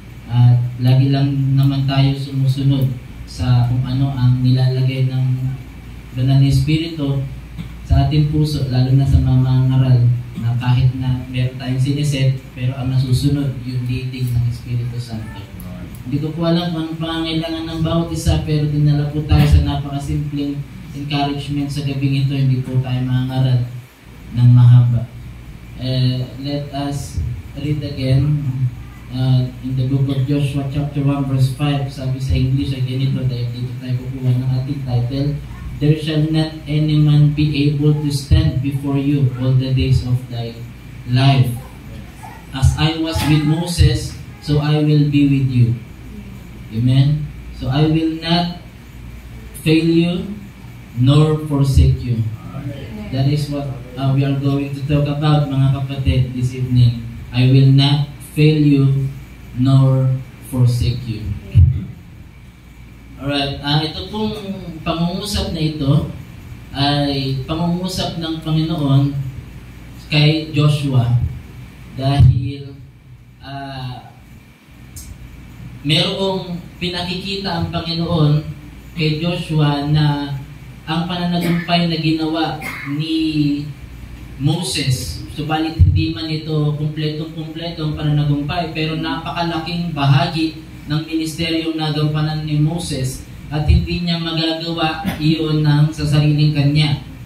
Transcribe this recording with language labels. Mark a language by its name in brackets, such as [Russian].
[Filipino] At lagi lang naman tayo sumusunod sa kung ano ang nilalagay ng Banal na Espiritu sa ating puso, lalo na sa mga mangaral na kahit na meron tayong siniset, pero ang nasusunod yung leading ng Espiritu Santo. Hindi ko po alam kung anong pangangailangan ng bawat isa, pero dinala po tayo sa napakasimpleng encouragement sa gabing ito. Hindi po tayo mangaral ng mahaba. [English] Let us read again in the book of Joshua chapter 1 verse 5. [Filipino] Sabi sa English ay ganito, dahil dito tayo kukuha ng ating title, [English] "There shall not any man be able to stand before you all the days of thy life. As I was with Moses, so I will be with you. Amen? So I will not fail you nor forsake you. That is what we are going to talk about, [Filipino] mga kapatid, [English] this evening. I will not fail you nor forsake you. [Filipino] Alright, ito pong pangungusap na ito ay pangungusap ng Panginoon kay Joshua dahil merong pinakikita ang Panginoon kay Joshua na ang pananagumpay na ginawa ni Moses, subalit hindi man ito kumpletong-kumpleto ang pananagumpay, pero napakalaking bahagi ng ministeryong nagampanan ni Moses at hindi niya magagawa iyon sa sariling kanya.